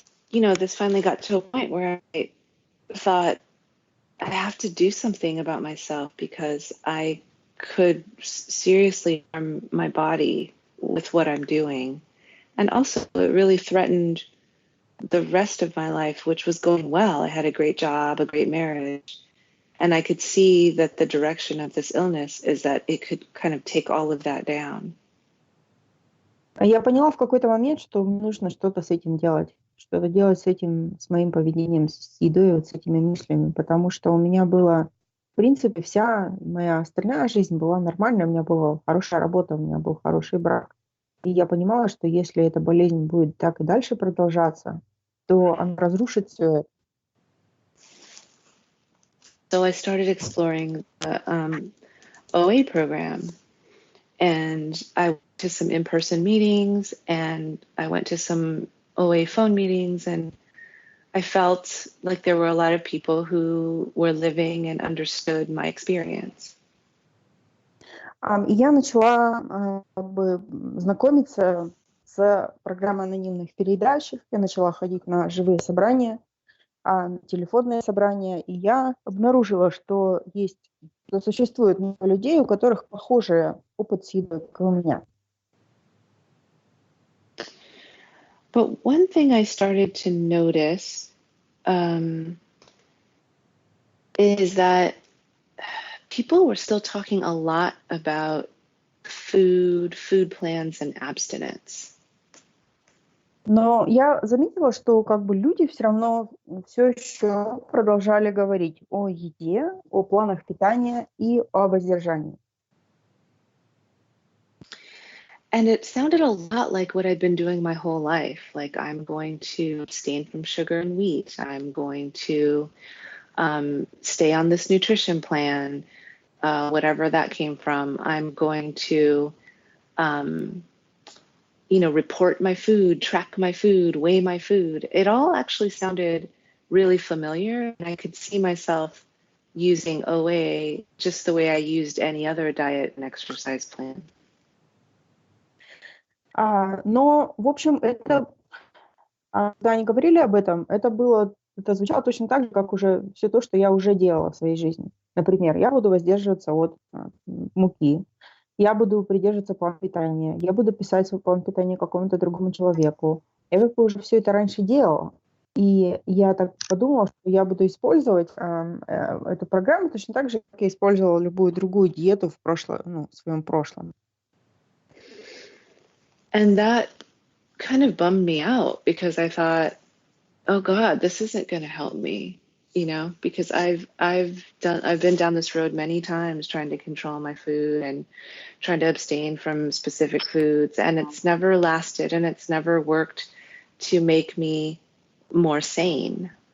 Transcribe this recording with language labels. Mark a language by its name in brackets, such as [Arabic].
[English] This finally got to a point where I thought, I have to do something about myself because I could seriously harm my body with what I'm doing. And also it really threatened the rest of my life, which was going well. I had a great job, a great marriage. And I could see that the direction of this illness is that it could kind of take all of that down. [Russian] Я поняла в какой-то момент, что нужно что-то с этим делать. Что-то делать с этим, с моим поведением, с едой, вот с этими мыслями, потому что у меня была, в принципе, вся моя остальная жизнь была нормальная, у меня была хорошая работа, у меня был хороший брак. И я понимала, что если эта болезнь будет так и дальше продолжаться, то она разрушит все это. [English] So I started exploring the OA program, and I went to some in-person meetings, and I went to some OA phone meetings, and I felt like there were a lot of people who were living and understood my experience. [Russian] И я начала как бы знакомиться с программой анонимных переедающих. Я начала ходить на живые собрания, на телефонные собрания, и я обнаружила, что существует много людей, у которых похожий опыт с едой, как и у меня. [English] But one thing I started to notice is that people were still talking a lot about food plans, and abstinence. [Russian] Но я заметила, что как бы люди все равно все еще продолжали говорить о еде, о планах питания и о воздержании. [English] And it sounded a lot like what I'd been doing my whole life. Like, I'm going to abstain from sugar and wheat. I'm going to stay on this nutrition plan, whatever that came from. I'm going to, report my food, track my food, weigh my food. It all actually sounded really familiar. And I could see myself using OA just the way I used any other diet and exercise plan. [Russian] Но, в общем, это, когда они говорили об этом, это звучало точно так же, как уже все то, что я уже делала в своей жизни. Например, я буду воздерживаться от муки, я буду придерживаться плана питания, я буду писать свой план питания какому-то другому человеку. Я как бы уже все это раньше делала. И я так подумала, что я буду использовать эту программу точно так же, как я использовала любую другую диету в своем прошлом. [English] And that kind of bummed me out because I thought, oh God, this isn't going to help me, because I've been down this road many times trying to control my food and trying to abstain from specific foods, and it's never lasted and it's never worked to make me more sane.